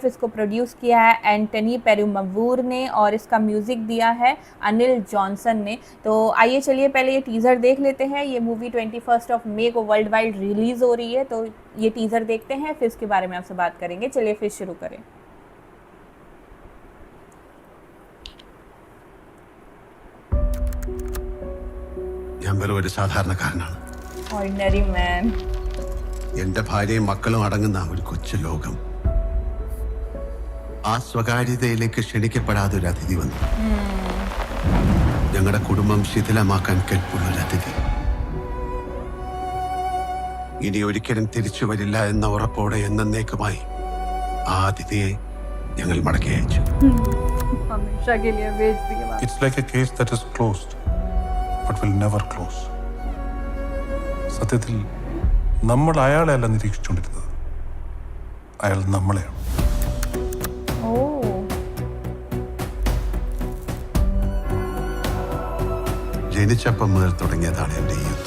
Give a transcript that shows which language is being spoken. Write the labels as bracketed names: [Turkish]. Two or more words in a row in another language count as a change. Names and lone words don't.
[Hindi] इसको प्रोड्यूस किया है एंटनी पेरुमबूर ने और इसका म्यूज़िक दिया है अनिल जॉनसन ने। तो आइए चलिए पहले ये टीज़र देख लेते हैं। ये मूवी 21 मई को [English] world wide release [Hindi] हो रही है, तो ये टीज़र देखते हैं, फिर इसके बारे में आपसे बात करेंगे। चलिए फिर शुरू करें। [Malayalam] ഞാൻ വെറും ഒരു സാധാരണക്കാരനാണ്. [English] Ordinary man. [Malayalam] എന്റെ ഭാര്യയും മക്കളും അടങ്ങുന്ന ഒരു കൊച്ചു ലോകം. ആ സ്വകാര്യതയിലേക്ക് ക്ഷണിക്കപ്പെടാതെ ഒരു അതിഥി വന്നു. ഞങ്ങളുടെ കുടുംബം ശിഥിലമാക്കാൻ കെൽപ്പുള്ള ഒരു അതിഥി. ഇനി ഒരിക്കലും തിരിച്ചു വരില്ല എന്ന ഉറപ്പോടെ എന്നേക്കുമായി ആ അതിഥിയെ ഞങ്ങൾ മടക്കി അയച്ചു. [Hindi] हमेशा के लिए भेज दिए वापस। [English] It's like a case that is closed, but will never close. [Malayalam] സത്യത്തിൽ നമ്മൾ അയാളെയല്ല നിരീക്ഷിച്ചുകൊണ്ടിരുന്നത്, അയാൾ നമ്മളെയാണ്. ജനിച്ചപ്പം മുതൽ തുടങ്ങിയതാണ് എൻ്റെ ഈ യുദ്ധം.